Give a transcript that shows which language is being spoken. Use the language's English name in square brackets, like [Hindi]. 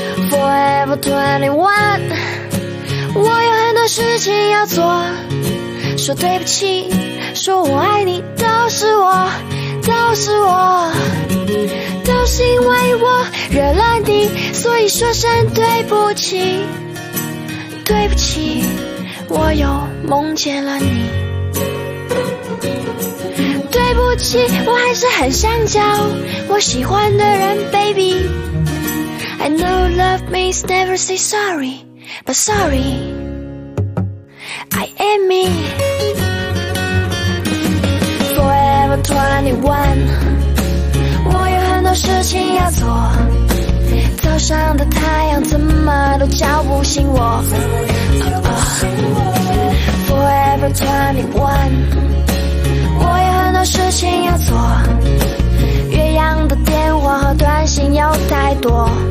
[Chinese] Forever 21，我有很多事情要做，说对不起，说我爱你，都是我，都是我，都是因为我惹了你，所以说声对不起，对不起，我又梦见了你。对不起，我还是很想叫我喜欢的人 baby。 [English] I know love means never say sorry, but sorry I am me。 [Chinese] 21，我有很多事情要做，早上的太阳怎么都叫不醒我。 Forever 21，我有很多事情要做，岳阳的电话和短信又太多。